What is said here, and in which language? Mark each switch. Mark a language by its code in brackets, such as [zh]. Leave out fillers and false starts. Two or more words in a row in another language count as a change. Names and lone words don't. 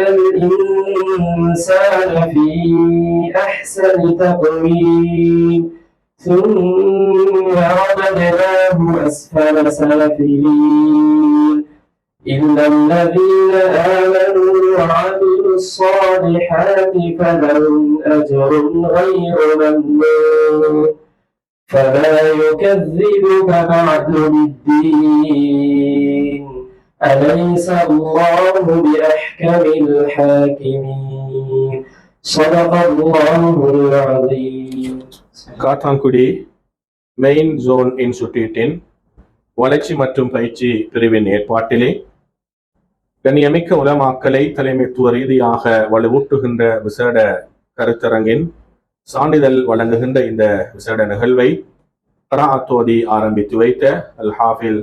[ar] الإنسان في أحسن تقويم ثم رددناه أسفل سافلين إلا الذين آمنوا وعملوا الصالحات فلهم أجر غير ممنون فما يكذبك بعد بالدين أليس الله بأحكم الحاكمين صدق الله العظيم. [ta] காத்தான்குடி மெயின் ஜோன் இன்ஸ்டிடியூட்டின் வளர்ச்சி மற்றும் பயிற்சி பிரிவின் ஏற்பாட்டிலே கண்ணியமிக்க உலமாக்களை தலைமைத்துவ ரீதியாக வலுவூட்டுகின்ற விசேட கருத்தரங்கின் சான்றிதழ் வழங்குகின்ற இந்த விசேட நிகழ்வை கராத்தோதி ஆரம்பித்து வைத்த அல் ஹாஃபில்